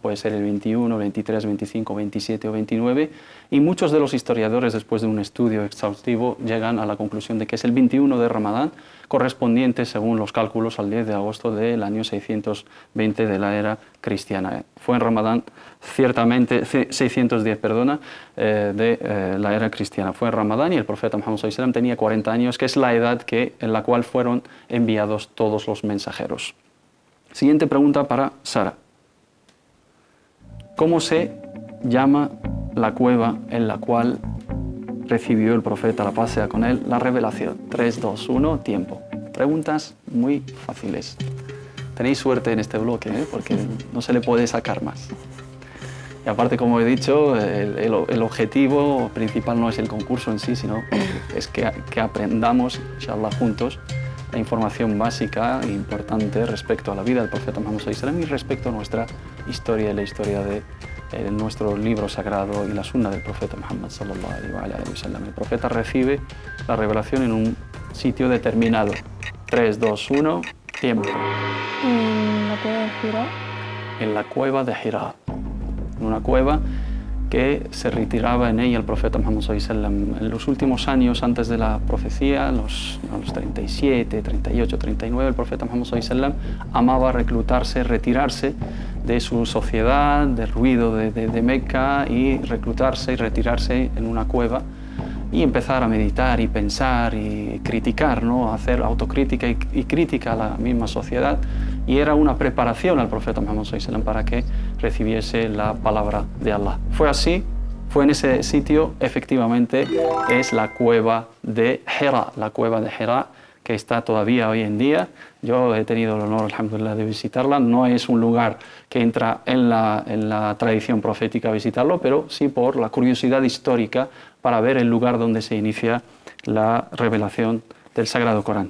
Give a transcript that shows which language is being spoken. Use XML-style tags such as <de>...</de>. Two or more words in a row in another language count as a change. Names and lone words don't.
<es>Puede ser el 21, 23, 25, 27 o 29, y muchos de los historiadores, después de un estudio exhaustivo, llegan a la conclusión de que es el 21 de Ramadán, correspondiente, según los cálculos, al 10 de agosto del año 620 de la era cristiana. Fue en Ramadán, ciertamente, 610, perdona, de la era cristiana. Fue en Ramadán y el profeta Muhammad</es> <ar>صلى الله عليه وسلم</ar> <es>tenía 40 años, que es la edad en la cual fueron enviados todos los mensajeros. Siguiente pregunta para Sara. ¿Cómo se llama la cueva en la cual recibió el profeta, la paz sea con él, la revelación? 3, 2, 1, tiempo. Preguntas muy fáciles. Tenéis suerte en este bloque, porque no se le puede sacar más. Y aparte, como he dicho, el objetivo principal no es el concurso en sí, sino es que aprendamos, inshallah, juntos, la información básica e importante respecto a la vida del profeta Muhammad</es> <ar>صلى الله عليه وسلم</ar> <es>y respecto a nuestra historia y la historia de nuestro libro sagrado y la sunna del profeta Muhammad</es> <ar>صلى الله عليه وسلم.</ar> <es>El profeta recibe la revelación en un sitio determinado. 3, 2, 1, tiempo. En la cueva de Hira. En la cueva de Hira. En una cueva que se retiraba en ella el profeta Muhammad</es> <ar>صلى الله عليه وسلم.</ar> <es>En los últimos años antes de la profecía, a los 37, 38, 39, el profeta Muhammad</es> <ar>صلى الله عليه وسلم</ar> <es>amaba reclutarse, retirarse de su sociedad, del ruido de Meca, y reclutarse y retirarse en una cueva y empezar a meditar y pensar y criticar, ¿no? Hacer autocrítica y crítica a la misma sociedad. Y era una preparación al profeta Muhammad</es> <ar>صلى الله عليه وسلم</ar> <es>para que recibiese la palabra de Allah. Fue así, fue en ese sitio, efectivamente, es la cueva de Hira, la cueva de Hira, que está todavía hoy en día. Yo he tenido el honor, alhamdulillah, de visitarla. No es un lugar que entra en la tradición profética visitarlo, pero sí por la curiosidad histórica para ver el lugar donde se inicia la revelación del Sagrado Corán.</es>